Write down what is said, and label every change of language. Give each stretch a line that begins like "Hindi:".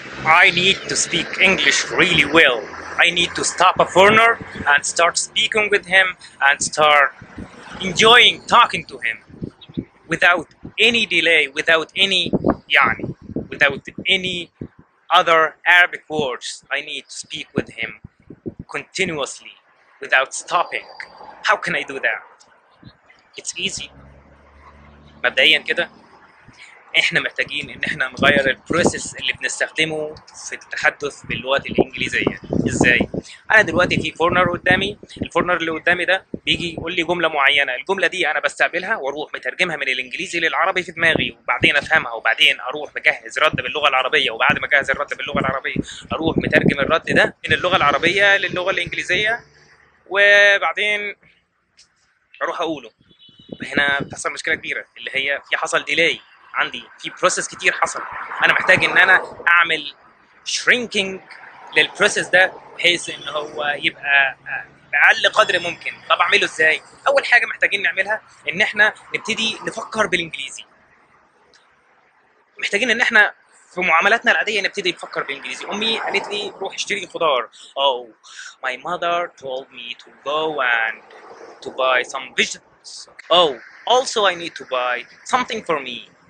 English: I need to speak English really well. I need to stop a foreigner and start speaking with him and start enjoying talking to him without any delay, without any other Arabic words. I need to speak with him continuously without stopping. How can I do that? It's easy.
Arabic: مبدئيا كده احنا محتاجين ان احنا نغير البروسيس اللي بنستخدمه في التحدث باللغه الانجليزيه. ازاي؟ انا دلوقتي في فورنر قدامي، الفورنر اللي قدامي ده بيجي يقول لي جمله معينه، الجمله دي انا بستقبلها واروح مترجمها من الانجليزي للعربي في دماغي، وبعدين افهمها، وبعدين اروح مجهز رد باللغه العربيه، وبعد ما اجهز الرد باللغه العربيه اروح مترجم الرد ده من اللغه العربيه للغه الانجليزيه، وبعدين اروح اقوله. هنا بتحصل مشكله كبيره اللي هي في حصل ديلاي عندي، في بروسيس كتير حصل. انا محتاج ان انا اعمل شرينكينج للبروسيس ده بحيث ان هو يبقى باقل قدر ممكن. طب اعمله ازاي؟ اول حاجه محتاجين نعملها ان احنا نبتدي نفكر بالانجليزي. محتاجين ان احنا في معاملاتنا العاديه نبتدي نفكر بالانجليزي. امي قالت لي روح اشتري خضار.
English: Oh, my mother told me to go and to buy some vegetables. Oh, also I need to buy something for me.